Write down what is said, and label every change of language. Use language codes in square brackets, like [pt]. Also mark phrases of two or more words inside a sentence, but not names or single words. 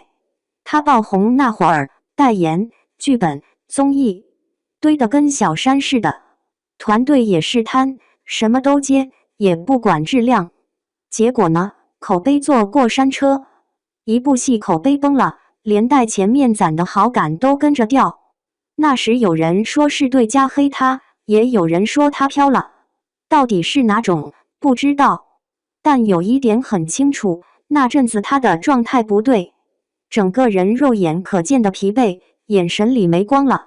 [zh] 他爆紅那會兒，代言、劇本、綜藝堆得跟小山似的，團隊也是攤，什麼都接，也不管質量。結果呢，口碑坐過山車，一部戲口碑崩了，連帶前面攢的好感都跟着掉。那時有人說是對家黑他，也有人說他飄了，到底是哪種不知道。但有一點很清楚，那陣子他的狀態不對，整個人肉眼可見的疲憊，眼神裡沒光了。